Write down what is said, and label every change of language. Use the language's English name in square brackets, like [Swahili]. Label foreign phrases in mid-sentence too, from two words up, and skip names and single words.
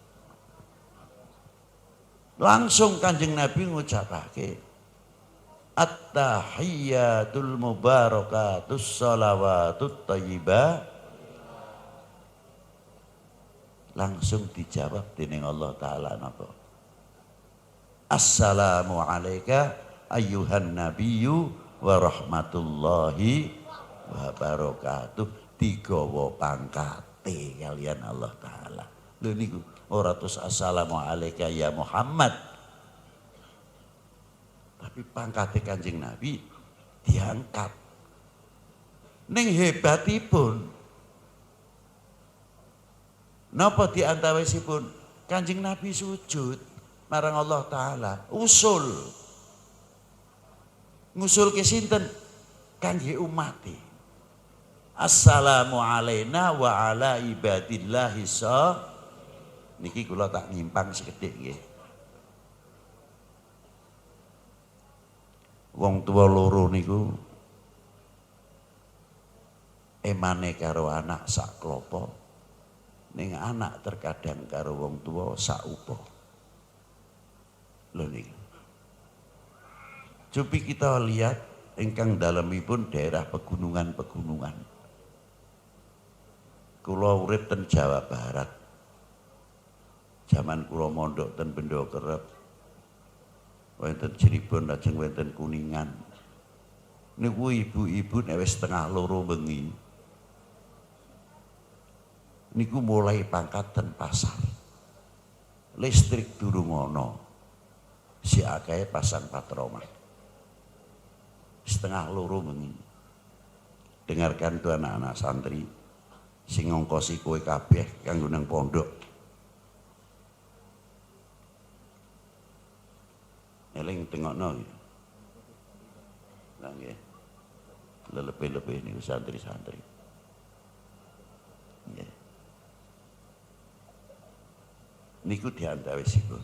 [Javanese] Langsung Kanjeng Nabi ngucapake [Arabic] التحيات المباركات الصلوات الطيبة. [Javanese] Langsung dijawab dening Allah Ta'ala napa? [Arabic] السلام عليك أيها النبي ورحمة الله وبركاته. [Javanese] Digawa pangkate kalian Allah Ta'ala. Lho niku ora terus [Arabic] السلام عليك يا محمد. [Javanese] Tapi pangkate Kanjeng Nabi diangkat. Ning hebatipun napa diantawisipun Kanjeng Nabi sujud marang Allah Ta'ala, ngusul ke sinten kangge umate. [Arabic] السلام علينا وعلى عباد الله [Javanese] niki kula tak nyimpang sekedhik nggih. Wong tua loro niku emane karo anak sak klopo. Ning anak terkadang karo wong tua saupo. Lho niku. Cobi kita lihat ingkang dalemipun daerah pegunungan-pegunungan. Kula urip ten Jawa Barat. Zaman kula mondok ten Bendo Kerep. Wonten Cirebon lajeng wonten Kuningan. Niku ibu-ibu nek wis tengah loro bengi niku mulai pangkat ten pasar. Listrik durung ana. Si akeh pasang patroma. Setengah loro bengi. [Indonesian] Dengarkan tuh anak-anak santri [Javanese] sing ngongkosi kowe kabeh kanggo nang pondok. Eling tengokno iki. Lah nggih. Lebih-lebih niku santri-santri. Nggih. Niku diantawisipun.